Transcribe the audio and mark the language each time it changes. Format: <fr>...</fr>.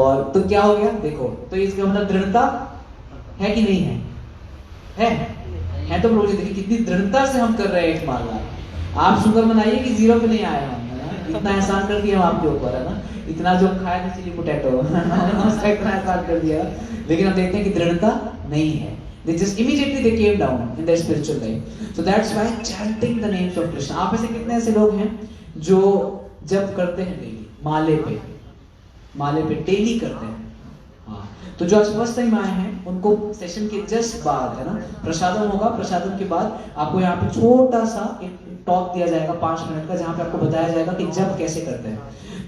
<hi>और तो क्या हो गया देखो, तो इसका मतलब दृढ़ता है कि नहीं है? है तो प्रभु जी देखिए कितनी दृढ़ता से हम कर रहे हैं 1 माला। आप शुक्र मनाइए कि 0 पे नहीं आए हम, है ना? इतना एहसान कर दिया हम आपके ऊपर, है ना? इतना जो खाया था चिली पोटैटो उसका इतना एहसान कर दिया, लेकिन हम देखते हैं कि दृढ़ता नहीं है।</hi> <en>They just immediately they came down in their spiritual life. So that's why chanting the names of Krishna.</en> <hi>आप ऐसे कितने ऐसे लोग हैं जो जप करते हैं डेली, माले पे डेली करते हैं? हाँ, तो जो आज फर्स्ट टाइम आए हैं उनको सेशन के जस्ट बाद, है ना, प्रसादम होगा। प्रसादम के बाद आपको यहाँ पे छोटा सा एक टॉक दिया जाएगा 5 मिनट का, जहाँ पे आपको बताया जाएगा कि जप कैसे करते हैं।</hi>